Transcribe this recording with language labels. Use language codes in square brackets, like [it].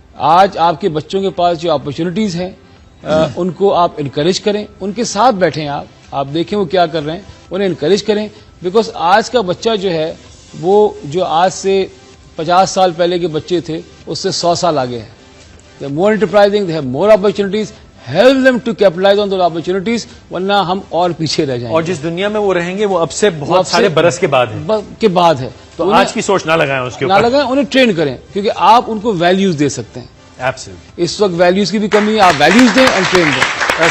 [ur] آج آپ کے بچوں کے پاس جو اپرچونٹیز ہیں ان کو آپ انکریج کریں, ان کے ساتھ بیٹھیں, آپ دیکھیں وہ کیا کر رہے ہیں, انہیں انکریج کریں. بیکاز آج کا بچہ جو ہے وہ جو آج سے 50 سال پہلے کے بچے تھے اس سے 100 سال آگے ہیں. [en] They are more enterprising, they have more opportunities. Help them to capitalise on those opportunities, [ur] ورنہ ہم اور پیچھے رہ جائیں. اور جس دنیا میں وہ رہیں گے وہ اب سے بہت سارے برس کے بعد ہے. تو آج کی سوچ نہ لگائیں اس کے اوپر, نہ لگائیں, انہیں ٹرین کریں, کیونکہ آپ ان کو ویلیوز دے سکتے ہیں. اس وقت ویلیوز کی بھی کمی ہے, آپ ویلیوز دیں اینڈ ٹرین دیں.